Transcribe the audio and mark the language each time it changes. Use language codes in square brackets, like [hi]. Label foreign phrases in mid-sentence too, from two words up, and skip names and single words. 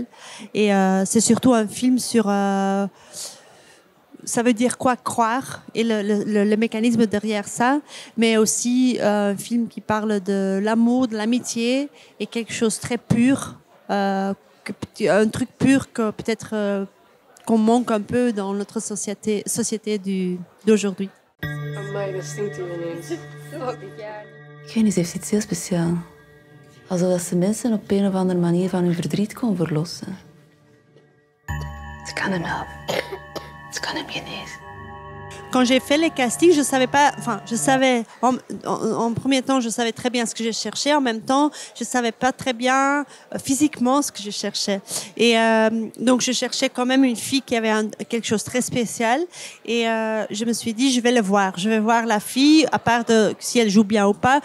[fr] Et c'est surtout un film sur ça veut dire quoi croire et le mécanisme derrière ça, mais aussi un film qui parle de l'amour, de l'amitié et quelque chose de très pur, un truc pur que peut-être qu'on manque un peu dans notre société d'aujourd'hui. [nl] Ik weet niet, ze heeft iets heel speciaals. Alsof ze mensen op een of andere manier van hun verdriet kon verlossen. Ze kan hem helpen. Ze kan hem genezen. [fr] Quand j'ai fait les castings, je savais pas, enfin, je savais, en premier temps, je savais très bien ce que je cherchais. En même temps, je savais pas très bien physiquement ce que je cherchais. Et donc, je cherchais quand même une fille qui avait quelque chose de très spécial. Et je me suis dit, je vais le voir. Je vais voir la fille, à part de si elle joue bien ou pas.